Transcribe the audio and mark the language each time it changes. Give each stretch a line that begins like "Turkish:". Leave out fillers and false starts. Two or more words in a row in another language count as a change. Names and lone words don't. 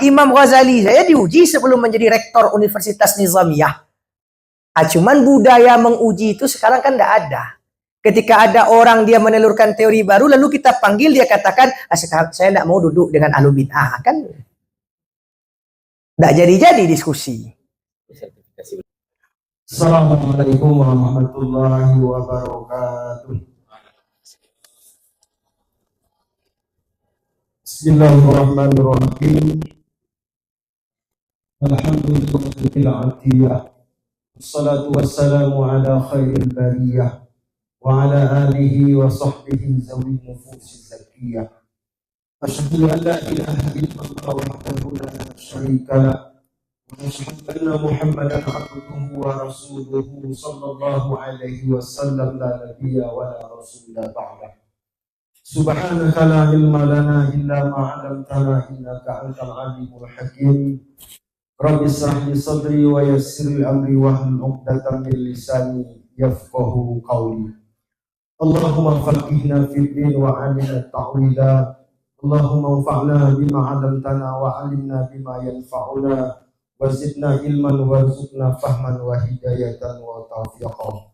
Indonesian: Imam Ghazali saya diuji sebelum menjadi rektor Universitas Nizamiyah. Cuman budaya menguji itu sekarang kan tidak ada. Ketika ada orang dia menelurkan teori baru, lalu kita panggil, dia katakan, saya tidak mau duduk dengan
Arabic: أهل بدعة.
Indonesian: Kan tidak jadi-jadi diskusi.
Arabic: السلام عليكم ورحمة الله وبركاته. Bismillahirrahmanirrahim. الحمد لله العطية. والصلاة والسلام على خير البرية. وعلى آله وصحبه ذوي النفوس الزكية. أشهد أن لا إله إلا الله وحده لا شريك له. وأشهد أن محمدا عبده ورسوله صلى الله عليه وسلم لا نبي ولا رسول بعده. سبحانك لا علم لنا إلا ما علمتنا إنك أنت العليم الحكيم. رب اشرح لي صدري ويسر لي أمري واحلل عقدة من لساني يفقهوا قولي. اللهم فقهنا في الدين وعلمنا التأويل. اللهم انفعنا بما علمتنا وعلمنا بما ينفعنا وزدنا علما وارزقنا فهما وهداية وتوفيقا.